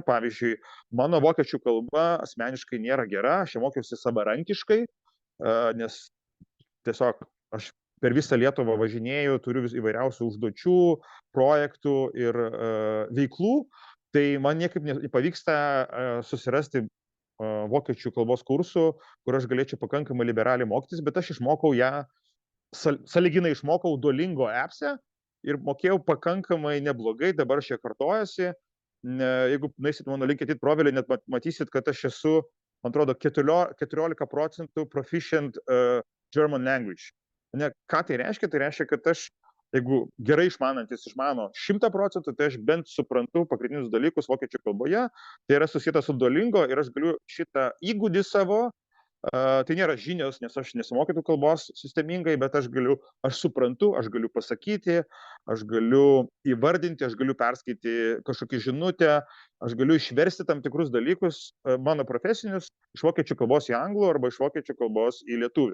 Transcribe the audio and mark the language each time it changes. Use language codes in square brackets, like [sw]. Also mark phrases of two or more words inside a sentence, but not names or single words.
[lt] Pavyzdžiui, mano vokiečių kalba asmeniškai nėra gera, aš ją mokiausi savarankiškai, nes tiesiog aš per visą Lietuvą važinėju, turiu įvairiausių užduočių, projektų ir veiklų, tai man niekaip nepavyksta susirasti vokiečių kalbos kursų, kur aš galėčiau pakankamai liberaliai mokytis, bet aš išmokau ją, sąlyginai išmokau Duolingo appse ir mokėjau pakankamai neblogai, dabar aš ją kartojasi. Jeigu nueisit mano LinkedIn profilį, net matysit, kad aš esu, man atrodo, 14% [en] proficient German language. [lt] Ne, ką tai reiškia? Tai reiškia, kad aš, jeigu gerai išmanantis išmano 100%, tai aš bent suprantu pagrindinius dalykus vokiečių kalboje, tai yra susijęta su Duolingo ir aš galiu šitą įgūdį savo, tai nėra žinios, nes aš nesimokytų kalbos sistemingai, bet aš suprantu, aš galiu pasakyti, aš galiu įvardinti, aš galiu perskaityti kažkokį žinutę, aš galiu išversti tam tikrus dalykus mano profesinius iš vokiečių kalbos į anglų arba iš vokiečių kalbos į lietuvių.